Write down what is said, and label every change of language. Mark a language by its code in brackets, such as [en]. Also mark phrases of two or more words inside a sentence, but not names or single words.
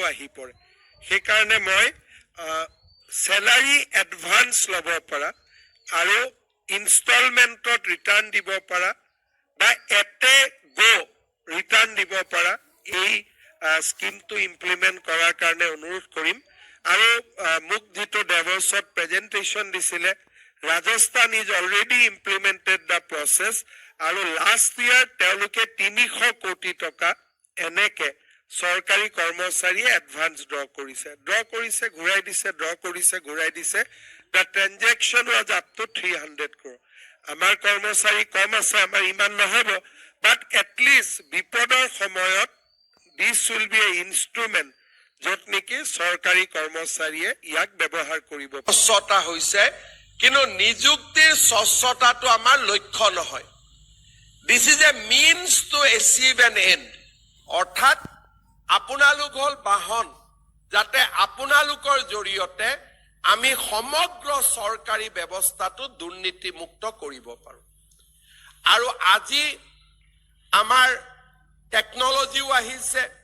[as] আহি পৰে সেই কাৰণে মই [en] salary advance [as] লব পৰা আৰু ইনষ্টলমেন্টত ৰিটাৰ্ণ দিব পৰা বা [en] at a go return [as] দিব পৰা এই [en] scheme implement [as] কৰাৰ কাৰণে অনুৰোধ কৰিম আৰু মোক যেটো ডেভছত প্ৰেজেন্টেশন দিছিলে [en] Rajasthan is already implemented the process [as] আৰু [en] last year [as] তেওঁলোকে 300 কোটি টকা এনেকে সৰকাৰি কৰ্মচাৰী [en] advance draw [as] কৰিছে ঘূৰাই দিছে ড্ৰ কৰিছে ঘূৰাই দিছে [en] the transaction was up to 300 crore [as] আমাৰ কৰ্মচাৰী কম আছে আমাৰ ইমান নহব [en] but at least [as] বিপদৰ সময়ত [en] this will be a instrument [as] যত নেকি সৰকাৰি কৰ্মচাৰীয়ে ইয়াক ব্যৱহাৰ কৰিব স্বচ্ছতা হৈছে কিন্তু নিযুক্তিৰ স্বচ্ছতাটো আমাৰ লক্ষ্য নহয় [en] this is a means to achieve an end [as] অৰ্থাৎ আপোনালোক হল বাহন যাতে আপোনালোকৰ জৰিয়তে আমি সমগ্ৰ সৰকাৰি ব্যৱস্থাটো দুৰ্নীতিমুক্ত কৰিব পাৰো আৰু আজি আমাৰ টেকনলজিও আহিছে